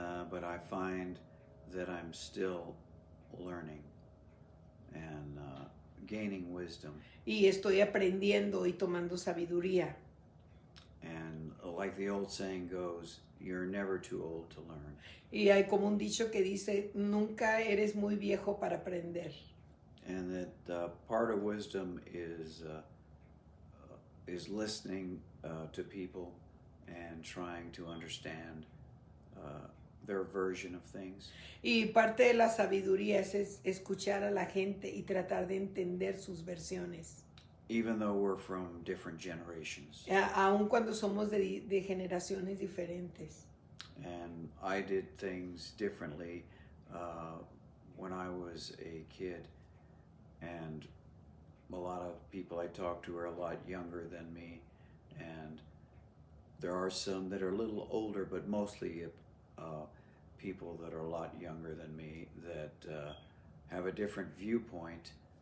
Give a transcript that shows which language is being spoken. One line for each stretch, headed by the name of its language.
English: But I find that I'm still learning and gaining wisdom.
Spanish: Y estoy aprendiendo y tomando sabiduría.
English: And like the old saying goes, you're never too old to learn.
Spanish: Y hay como un dicho que dice, nunca eres muy viejo para aprender.
English: And that part of wisdom is listening to people and trying to understand their version of things.
Spanish: Y parte de la sabiduría es escuchar a la gente y tratar de entender sus versiones.
English: Even though we're from different generations.
Spanish: Aun cuando somos de generaciones diferentes.
English: And I did things differently when I was a kid. And a lot of people I talk to are a lot younger than me. And there are some that are a little older, but mostly people that are a lot younger than me that have a different viewpoint.